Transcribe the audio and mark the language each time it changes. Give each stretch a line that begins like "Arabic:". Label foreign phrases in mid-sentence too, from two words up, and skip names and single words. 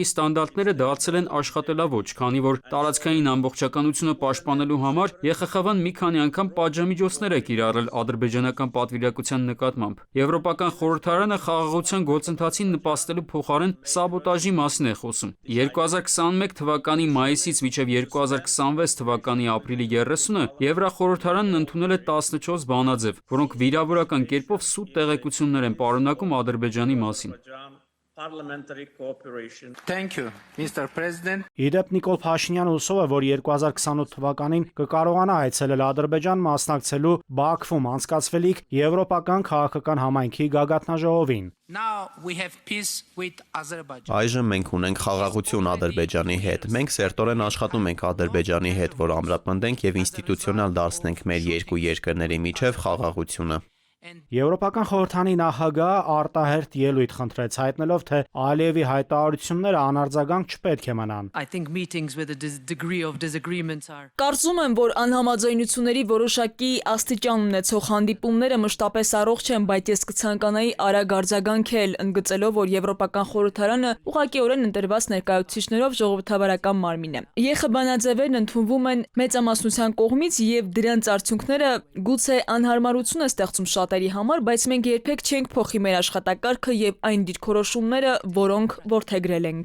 Armenian: ստանդարտները դարձել են աշխատելավոճ, քանի որ տարածքային ամբողջականությունը պաշտպանելու համար ԵԽԽՎ-ն մի քանի անգամ պատժամիջոցներ է կիրառել ադրբեջանական պատվիրակության նկատմամբ։ Եվրոպական խորհրդարանը խաղաղության գործընթացին նպաստելու փոխարեն սաբոտաժի մասին է խոսում։ 2021 թվականի մայիսից մինչև 2026 թվականի ապրիլի 30-ը Եվրախորհրդարանն ընդունել է 14 բանաձև, որոնք վիրավորական կերպով սուտ տեղեկություններ են պարունակում Ադրբեջանի մասին։
English: Thank you, Mr. President.
Armenian: Իդեպ Նիկոլ Փաշինյանը հուսով է, որ 2028 թվականին կկարողանա այցելել Ադրբեջան մասնակցելու Բաքվում անցկացվելիք Եվրոպական քաղաքական համայնքի գագաթնաժողովին։
English: Now we have peace with Azerbaijan.
Armenian: Այժմ մենք ունենք խաղաղություն Ադրբեջանի հետ։ Մենք սերտորեն աշխատում ենք Ադրբեջանի հետ, որ ամրապնդենք եւ ինստիտուցիոնալ դարձնենք մեր երկու երկրների միջև խաղաղությունը։ Եվրոպական խորհրդանի նախագահը արտահերթ ելույթ խնդրեց, հայտնելով, թե Ալիևի հայտարարությունները անարձագանք չպետք է մնան։
English: I think meetings with a degree of disagreements are.
Armenian: Կարծում եմ, որ անհամաձայնությունների որոշակի աստիճան ունեցող հանդիպումները մշտապես առողջ են, բայց ես կցանկանայի արագ արձագանքել, ընդգծելով, որ Եվրոպական խորհրդարանը ուղղակիորեն ընտրված ներկայացուցիչներով ժողովրդավարական մարմին է։ ԵԽ բանաձևերն ընդունվում են մեծամասնության կողմից եւ դրանց արդյունքները գուցե անհարմարություն է ստեղծում շատերի համար, բայց մենք երբեք չենք փոխի մեր աշխատակարգը եւ այն դիրքորոշումները, որոնք որդեգրել ենք։